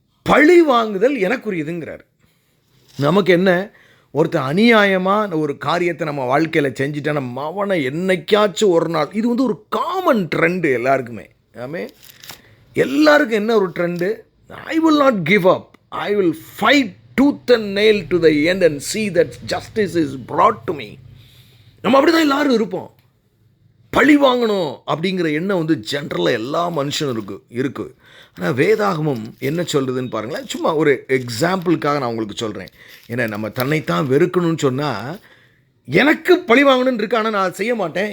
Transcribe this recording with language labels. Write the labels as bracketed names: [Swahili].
[Tamil] பழி வாங்குதல் எனக்குரியதுங்கிறார். நமக்கு என்ன, ஒருத்தர் அநியாயமாக ஒரு காரியத்தை நம்ம வாழ்க்கையில் செஞ்சுட்டா நம்ம அவனை என்னைக்காச்சும் ஒரு நாள், இது ஒரு காமன் ட்ரெண்டு எல்லாருக்குமே. ஆமே, எல்லாருக்கும் என்ன ஒரு trend? [English] I will not give up. I will fight tooth and nail to the end and see that justice is brought to me. [Tamil] நம்ம அப்படி தான் எல்லாரும் இருப்போம். பழி வாங்கணும் அப்படிங்கிற எண்ணம் ஜென்ரலாக எல்லா மனுஷனுக்கும் இருக்குது. ஆனால் வேதாகமம் என்ன சொல்கிறதுன்னு பாருங்களேன். சும்மா ஒரு எக்ஸாம்பிளுக்காக நான் உங்களுக்கு சொல்கிறேன். ஏன்னா நம்ம தன்னைத்தான் வெறுக்கணும்னு சொன்னால், எனக்கு பழி வாங்கணும்னு இருக்கு, ஆனால் நான் செய்ய மாட்டேன்.